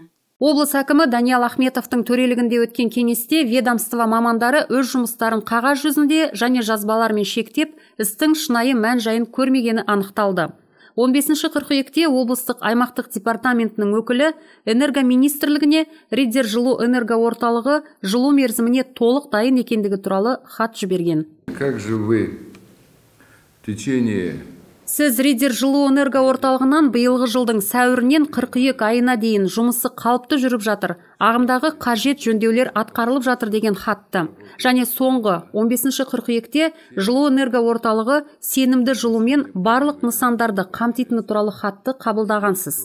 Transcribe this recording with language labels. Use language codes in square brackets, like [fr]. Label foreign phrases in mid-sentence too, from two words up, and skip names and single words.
[kk] Облыс әкімі Даниал Ахметовтың төрелігінде өткен кеңесте ведомство мамандары өз жұмыстарын қағаз жүзінде және жазбалармен шектеп, істің шынайы мән-жайын көрмегені анықталды. 15 қыркүйекте облыстық аймақтық департаментінің өкілі энерго министрлігіне Риддер жылу энерго орталығы жылу мерзіміне толық дайын екендігі туралы хат жіберген. [ru] Как же вы в течение... [kk] Сіз Риддер жылу энерго орталығынан биылғы жылдың сәуірінен қыркүйек айына дейін жұмысы қалыпты жүріп жатыр, ағымдағы қажет жөндеулер атқарылып жатыр деген хатты. Және соңғы 15 қыркүйекте жылу энерго орталығы сенімді жылумен барлық нысандарды қамтитыны туралы хатты қабылдағансыз.